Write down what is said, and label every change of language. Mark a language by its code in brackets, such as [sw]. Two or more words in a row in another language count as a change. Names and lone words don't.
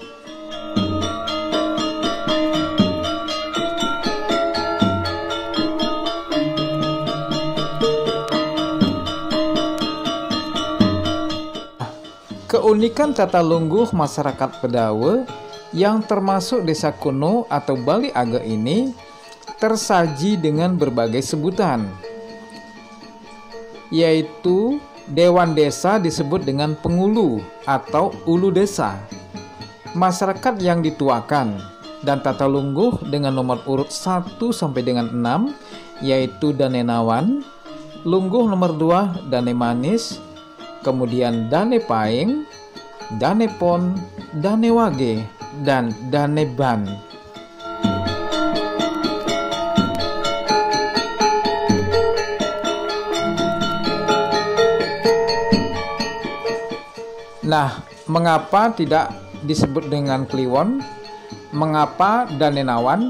[id] Keunikan tata lungguh masyarakat Pedawe yang termasuk desa kuno atau Bali Age ini tersaji dengan berbagai sebutan, yaitu Dewan Desa disebut dengan pengulu atau ulu desa, masyarakat yang dituakan, dan tata lungguh dengan nomor urut 1 sampai dengan 6 yaitu Danenawan, lungguh nomor 2 Dane Manis, kemudian Dane Paing, Dane Pon, Dane Wage, dan Dane Ban. Nah, mengapa tidak disebut dengan Kliwon? Mengapa Danenawan?